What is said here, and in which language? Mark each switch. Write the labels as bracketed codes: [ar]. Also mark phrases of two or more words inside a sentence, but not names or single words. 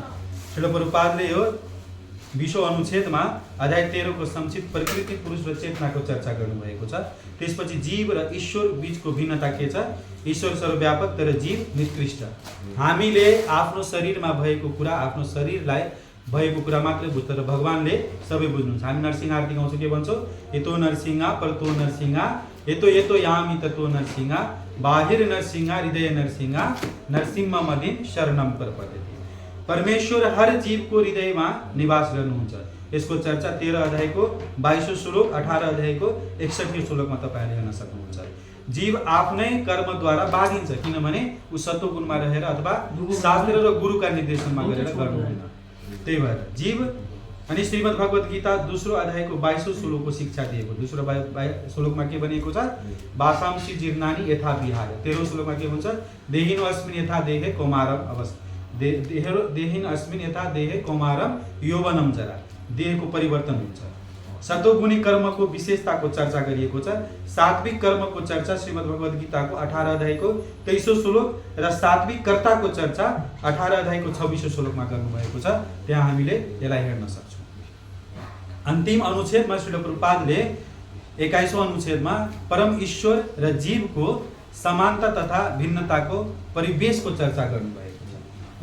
[ne] श्रील प्रभुपादले यो 20औं अनुच्छेदमा अध्याय 13को संक्षिप्त प्रकृति, पुरुष र चेतनाको चर्चा गर्नुभएको छ। त्यसपछि जीव र ईश्वर बीचको भिन्नता के छ? ईश्वर सर्वव्यापक तर जीव निकृष्ट। हामीले आफ्नो शरीरमा भएको कुरा, आफ्नो शरीरलाई भएको कुरा मात्रै बुझ्छ र भगवानले सबै बुझ्नुहुन्छ। हामी नरसिंह आरती गाउँछौँ, के भन्छौँ? [sa] यतो नरसिंह परतो नरसिंह, यतो यामी ततो नरसिंह, बाहिर नरसिंह हृदय नरसिंह, नरसिंह मदिन शरणम प्रपद्यते। [ne] परमेश्वर हर जीवको हृदयमा निवास गर्नुहुन्छ। यसको चर्चा 13 अध्यायको 22औं श्लोक, 18 अध्यायको 61औं श्लोकमा तपाईहरुले हेर्न सक्नुहुन्छ। जीव आफ्नै कर्मद्वारा बाधिन्छ, किनभने ऊ सत्वगुणमा रहेर अथवा शास्त्र र गुरुका निर्देशनमा गरेर गर्नुहुन्न। त्यही भएर जीव अनि श्रीमद् भगवत गीता 2रो अध्यायको 22औं श्लोकको शिक्षा दिएको। 2रो श्लोकमा के भनेको छ? [sa] वासांसि जीर्णानि यथा विहाय। [ne] 13औं श्लोकमा के भन्छ? [sa] देहिनो अस्मिन् यथा देहे कौमारम अवस्था। देहिन अस्मिन यथा देहे कौमारम यौवनम जरा, [ne] देहको परिवर्तन हुन्छ। सतोगुणी कर्मको विशेषताको चर्चा गरिएको छ। सात्विक कर्मको चर्चा श्रीमद् भगवद गीताको 18 अध्यायको 23औं श्लोक र सात्विक कर्ताको चर्चा 18 अध्यायको 26औं श्लोकमा गर्नुभएको छ। त्यहाँ हामीले यसलाई हेर्न सक्छौँ। अन्तिम अनुच्छेदमा श्रील प्रभुपादले 21औं अनुच्छेदमा परम ईश्वर र जीवको समानता तथा भिन्नताको परिवेशको चर्चा गर्नुभएको छ।